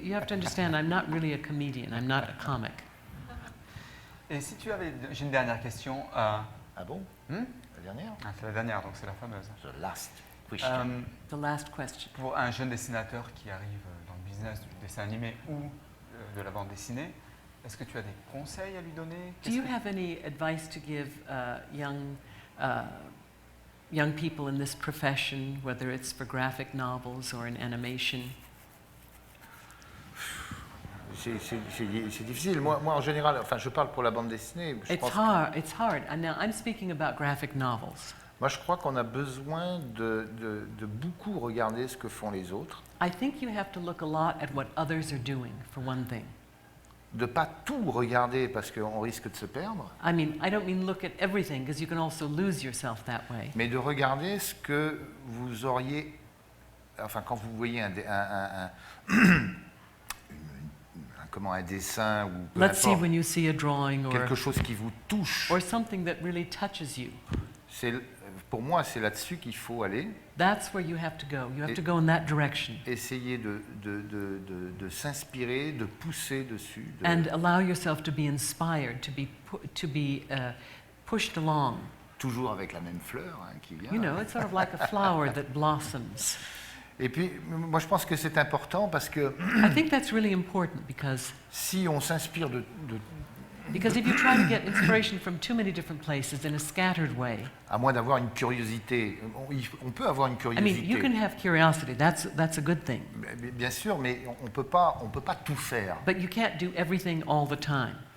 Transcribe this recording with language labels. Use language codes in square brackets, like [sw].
[en] you have to understand, I'm not really a comedian, I'm not a comic. [fr] Et si tu avais, j'ai une dernière question. Ah bon? Hmm La dernière? Ah, c'est la dernière, donc c'est la fameuse. [en] The last question. The last question. [fr] Pour un jeune dessinateur qui arrive dans le business du dessin animé ou de la bande dessinée, est-ce que tu as des conseils à lui donner? [en] Do you have any advice to give young people in this profession, whether it's for graphic novels or in animation? [fr] C'est difficile. Moi, en général, enfin, je parle pour la bande dessinée. [en] It's hard. It's hard. And now I'm speaking about graphic novels. [fr] Moi, je crois qu'on a besoin de beaucoup regarder ce que font les autres, [en] I think you have to look a lot at what others are doing, for one thing. [fr] de pas tout regarder parce qu'on risque de se perdre, [en] I mean, I don't mean look at everything, because you can also lose yourself that way. [fr] mais de regarder ce que vous auriez, enfin, quand vous voyez un dessin ou peu [en] Let's see [fr] importe, [en] when you see a drawing [fr] quelque chose qui vous touche, [en] or something that really touches you. [fr] pour moi, c'est là-dessus qu'il faut aller, [en] That's where you have to go. You have to go in that direction. [fr] essayer de s'inspirer, de pousser dessus, [en] And allow yourself to be inspired, to be pushed along. [fr] toujours avec la même fleur, hein, qui vient. [en] You know, it's sort of like a flower that blossoms. [fr] Et puis, moi, je pense que c'est important parce que [en] I think that's really important because [fr] si on s'inspire [en] if you try to get inspiration from too many different places in a scattered way, [fr] à moins d'avoir une curiosité, on peut avoir une [en] I mean, [fr] curiosité, [en] you can have curiosity. That's a good thing. [fr] bien sûr, mais on peut pas tout faire. [en] But you can't do everything all the time.